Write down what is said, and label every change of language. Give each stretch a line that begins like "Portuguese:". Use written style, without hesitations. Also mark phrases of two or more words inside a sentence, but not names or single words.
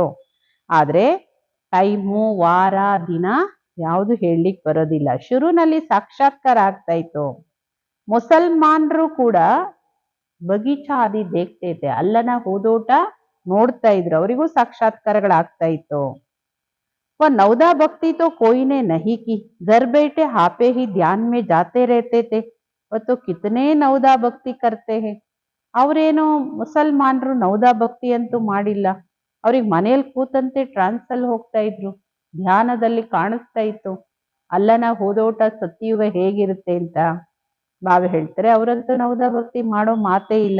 Kannada: ಆದ್ರೆ ಟೈಮು, ವಾರ, ದಿನ ಯಾವುದು ಹೇಳಲಿಕ್ಕೆ ಬರೋದಿಲ್ಲ. ಶುರುನಲ್ಲಿ ಸಾಕ್ಷಾತ್ಕಾರ ಆಗ್ತಾ ಇತ್ತು. ಮುಸಲ್ಮಾನರು ಕೂಡ
Hindi: बगीचा आदि देखता
Kannada: ಇದ್ದೆ, ಅಲ್ಲನ ಹೂದೋಟ ನೋಡ್ತಾ ಇದ್ರು, ಅವರಿಗೂ ಸಾಕ್ಷಾತ್ಕಾರಗಳಾಗ್ತಾ ಇತ್ತು.
Hindi: वह नवदा भक्ति तो कोई ने नहीं की, घर बैठे हापे ही ध्यान में जाते रहते थे। वह तो कितने नवदा ಭಕ್ತಿ करते हैं.
Kannada: ಅವ್ರೇನೋ ಮುಸಲ್ಮಾನರು ನವದಾ ಭಕ್ತಿ ಅಂತೂ ಮಾಡಿಲ್ಲ. ಅವ್ರಿಗೆ ಮನೇಲಿ ಕೂತಂತೆ ಟ್ರಾನ್ಸ್ ಅಲ್ಲಿ ಹೋಗ್ತಾ ಇದ್ರು, ಧ್ಯಾನದಲ್ಲಿ ಕಾಣಿಸ್ತಾ ಇತ್ತು ಅಲ್ಲನ ಹೋದೋಟ ಸತ್ಯಯುಗ ಹೇಗಿರುತ್ತೆ ಅಂತ. ಬಾಬಾ ಹೇಳ್ತಾರೆ ಅವರಂತೂ ನವದಾ ಭಕ್ತಿ ಮಾಡೋ ಮಾತೇ ಇಲ್ಲ.